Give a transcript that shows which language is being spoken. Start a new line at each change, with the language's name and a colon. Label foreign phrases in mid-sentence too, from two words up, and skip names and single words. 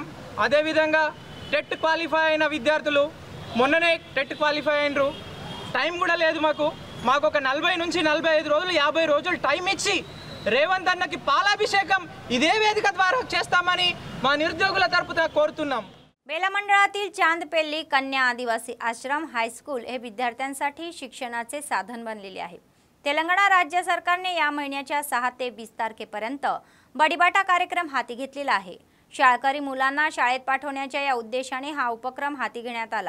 Telugu: అదేవిధంగా టెట్ క్వాలిఫై అయిన విద్యార్థులు మొన్ననే టెట్ క్వాలిఫై అయినరు, టైం కూడా లేదు మాకు ఒక 40 నుంచి 45 రోజులు 50 రోజులు టైం ఇచ్చి రేవంత్ అన్నకి పాలాభిషేకం ఇదే వేదిక ద్వారా చేస్తామని మా నిరుద్యోగుల తరపున कोरुతున్నాం।
Marathi: बेला मंडळातील चांदपेल्ली कन्या आदिवासी आश्रम हायस्कूल हे विद्यार्थ्यांसाठी शिक्षणाचे साधन बनलेले आहे। तेलंगणा राज्य सरकारने या महिन्याच्या 6 ते 20 तारखेपर्यंत बडीबाटा कार्यक्रम हाती घेतलेला आहे। शाळकरी मुलांना शाळेत पाठवण्याच्या या उद्देशाने हा उपक्रम हाती घेण्यात आला।